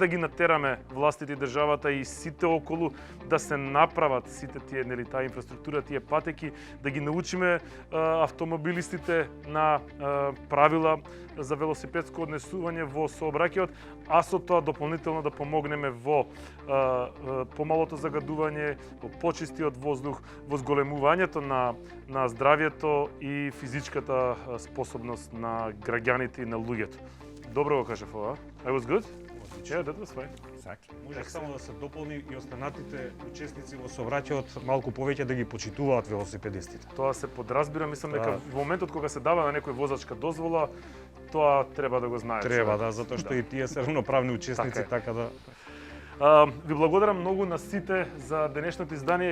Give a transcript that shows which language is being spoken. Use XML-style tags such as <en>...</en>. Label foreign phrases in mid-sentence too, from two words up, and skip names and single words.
<mk>ги натераме властите и државата и сите околу да се направат сите тие, нели, таа инфраструктура, тие патеки, да ги научиме автомобилистите на правила за велосипедско однесување во сообраќајот, а со тоа дополнително да помогнеме во помалото загадување, во почистиот воздух, во зголемувањето на здравјето и физичката способност на граѓаните и на луѓето. Добро го кажав ова.</mk> <en>I was good? Yeah, that was fine. Exactly.</en> <mk>Може само да се дополни и останатите учесници во сообраќајот малку повеќе да ги почитуваат велосипедистите. Тоа се подразбира, мислам дека во моментот кога се дава на некој возачка дозвола, тоа треба да го знае. Треба, да, затоа што и тие се равноправни учесници, така да. Ви благодарам многу на сите за денешното издание.</mk>